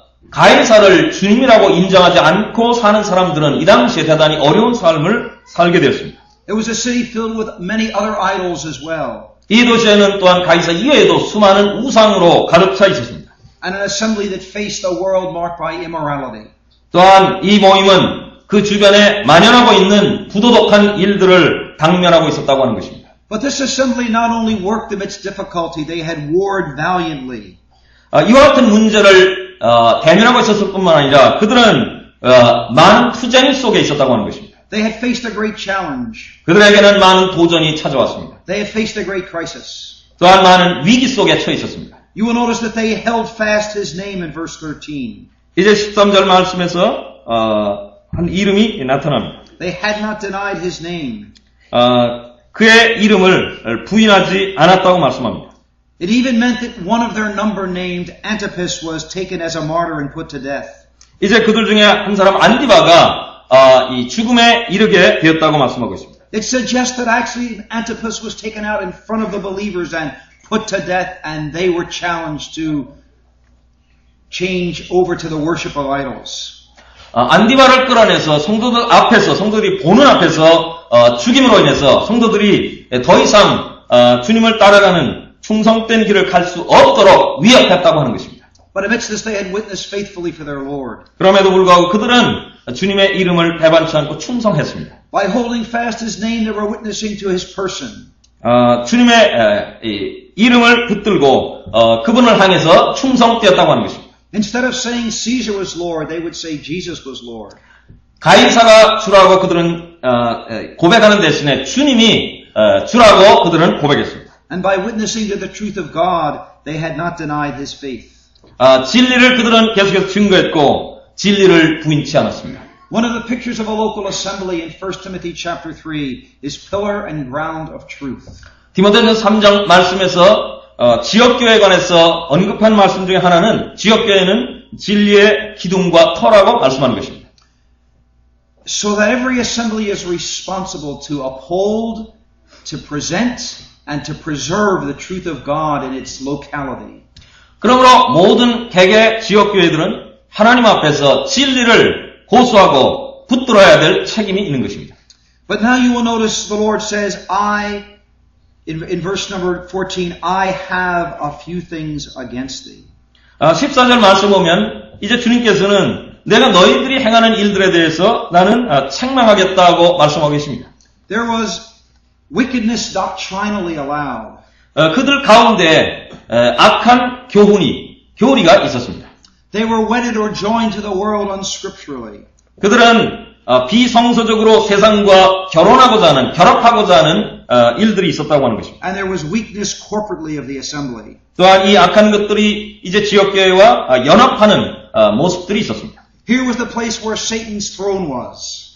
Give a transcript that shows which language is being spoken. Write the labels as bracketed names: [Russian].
[Korean] 가이사를 주님이라고 인정하지 않고 사는 사람들은 이 당시에 대단히 어려운 삶을 살게 되었습니다. [English] It was a city filled with many other idols as well. [Korean] 이 도시에는 또한 가이사 이외에도 수많은 우상으로 가득 차 있었습니다. [English] And an assembly that faced a world marked by immorality. [Korean] 또한 이 모임은 그 주변에 만연하고 있는 부도덕한 일들을 당면하고 있었다고 하는 것입니다. [English] But this assembly not only worked amidst difficulty, they had warred valiantly. [Korean] 이와 같은 문제를 대면하고 있었을 뿐만 아니라 그들은 많은 투쟁 속에 있었다고 하는 것입니다. [English] They had faced a great challenge. [Korean] 그들에게는 많은 도전이 찾아왔습니다. [English] They had faced a great crisis. [Korean] 또한 많은 위기 속에 처해 있었습니다. [English] You will notice that they held fast his name in verse 13. [Korean] 이제 13절 말씀에서 한 이름이 나타납니다. [English] They had not denied his name. [Korean] 그의 이름을 부인하지 않았다고 말씀합니다. [English] It even meant that one of their number named Antipas was taken as a martyr and put to death. [Korean] 이제 그들 중에 한 사람 안디바가 이 죽음에 이르게 되었다고 말씀하고 있습니다. [English] It suggests that actually Antipas was taken out in front of the believers and put to death, and they were challenged to change over to the worship of idols. [Korean] 안디바를 끌어내서 성도들 앞에서, 성도들이 보는 앞에서 죽임으로 인해서 성도들이 더 이상 주님을 따라가는 충성된 길을 갈 수 없도록 위협했다고 하는 것입니다. [English] But amidst this, they had witnessed faithfully for their Lord. [Korean] 그럼에도 불구하고 그들은 주님의 이름을 배반치 않고 충성했습니다. [English] By holding fast his name, they were witnessing to his person. [Korean] 주님의 이름을 붙들고 그분을 향해서 충성되었다고 하는 것입니다. [English] Instead of saying Caesar was Lord, they would say Jesus was Lord. [Korean] 가이사가 주라고 그들은 고백하는 대신에 주님이 주라고 그들은 고백했습니다. [English] And by witnessing to the truth of God, they had not denied his faith. [Korean] 진리를 그들은 계속해서 증거했고 진리를 부인치 않았습니다. [English] One of the pictures of a local assembly in 1 Timothy chapter 3 is pillar and ground of truth. [Korean] 디모데전서 3장 말씀에서 지역교회에 관해서 언급한 말씀 중에 하나는 지역교회는 진리의 기둥과 터라고 말씀하는 것입니다. [English] So that every assembly is responsible to uphold, to present, and to preserve the truth of God in its locality. [Korean] 그러므로 모든 개개 지역교회들은 하나님 앞에서 진리를 고수하고 붙들어야 될 책임이 있는 것입니다. [English] But now you will notice the Lord says, in verse number 14, I have a few things against thee. [Korean] 14절 말씀 보면 이제 주님께서는 내가 너희들이 행하는 일들에 대해서 나는 책망하겠다고 말씀하고 계십니다. [English] There was wickedness doctrinally allowed. [Korean] 그들 가운데 악한 교리가 있었습니다. [English] They were wedded or joined to the world unscripturally. [Korean] 그들은 비성서적으로 세상과 결합하고자 하는 일들이 있었다고 하는 것입니다. [English] And there was weakness corporately of the assembly. [Korean] 또한 이 악한 것들이 이제 지역교회와 연합하는 모습들이 있었습니다. [English] Here was the place where Satan's throne was.